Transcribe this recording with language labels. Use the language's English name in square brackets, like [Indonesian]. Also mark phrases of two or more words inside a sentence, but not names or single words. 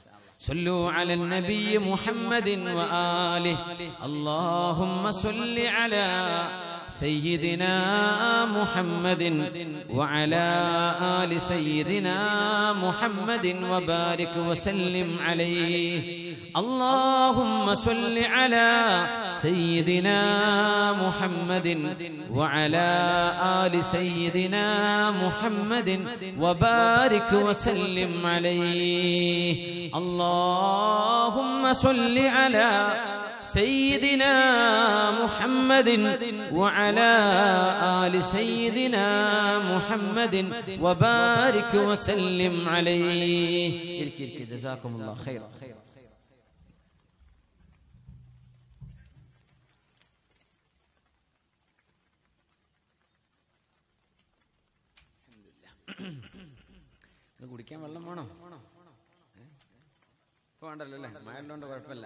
[Arabic] صلوا على النبي محمد وآله اللهم صل على سيدنا محمد وعلى آل سيدنا محمد وبارك وسلم عليه. اللهم صل على سيدنا محمد وعلى آل سيدنا محمد وبارك وسلم عليه. اللهم صل على سيدنا محمد وعلى آل سيدنا محمد وبارك وسلم عليه. جزاكم الله خير. [Malayalam] കുടിക്കാൻ വെള്ളം വേണോ? ഇപ്പൊ വേണ്ടല്ലോ അല്ലേ? മഴയുള്ളതുകൊണ്ട് കുഴപ്പമില്ല.